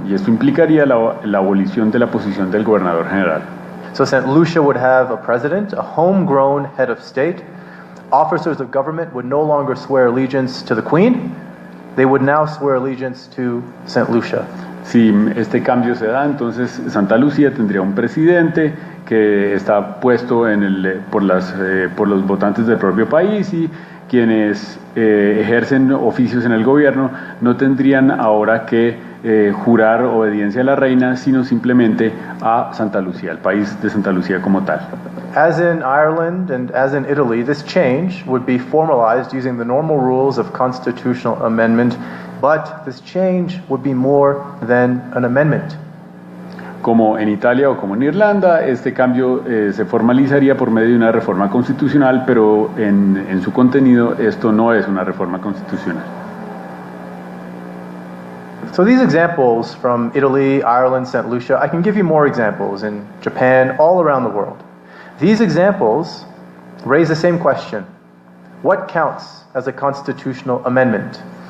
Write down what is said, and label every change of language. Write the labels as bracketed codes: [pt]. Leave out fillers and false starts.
[es] Y esto implicaría la abolición de la posición del gobernador general. [en] So St. Lucia would have a president, a homegrown head of state. Officers of government would no longer swear allegiance to the queen. They would now swear allegiance to St. Lucia. [es] Si este cambio se da, entonces Santa Lucía tendría un presidente que está puesto por los votantes del propio país, y quienes ejercen oficios en el gobierno no tendrían ahora que jurar obediencia a la reina, sino simplemente a Santa Lucía, al país de Santa Lucía como tal. [en] As in Ireland and as in Italy, this change would be formalized using the normal rules of constitutional amendment, but this change would be more than an amendment. [es] Como en Italia o como en Irlanda, este cambio se formalizaría por medio de una reforma constitucional, pero en su contenido esto no es una reforma constitucional. [en] So these examples from Italy, Ireland, St. Lucia, I can give you more examples in Japan, all around the world. These examples raise the same question. What counts as a constitutional amendment?